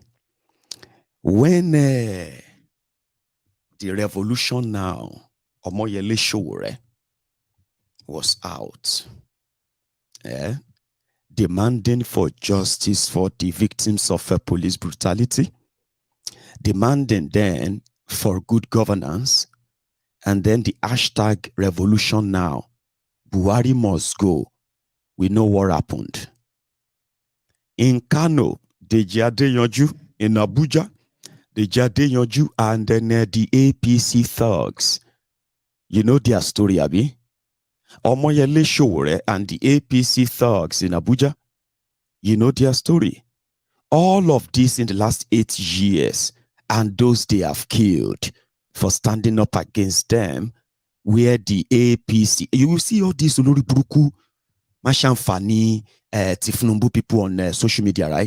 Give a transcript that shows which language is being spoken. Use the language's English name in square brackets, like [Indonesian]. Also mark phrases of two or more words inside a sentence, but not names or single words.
[English] When the revolution now, Omoyele Sowore, was out, demanding for justice for the victims of police brutality, demanding then for good governance, and then the hashtag revolution now, Buhari must go. We know what happened. In Kano, Deji Adeyanju. In Abuja, Deji Adeyanju and then the APC thugs. You know their story, Abi? Omoyele Sowore and the APC thugs in Abuja. You know their story. All of this in the last 8 years, and those they have killed for standing up against them, where the APC, you will see all these oloriburuku, Mashamfani, Thiefnubu people on social media, right?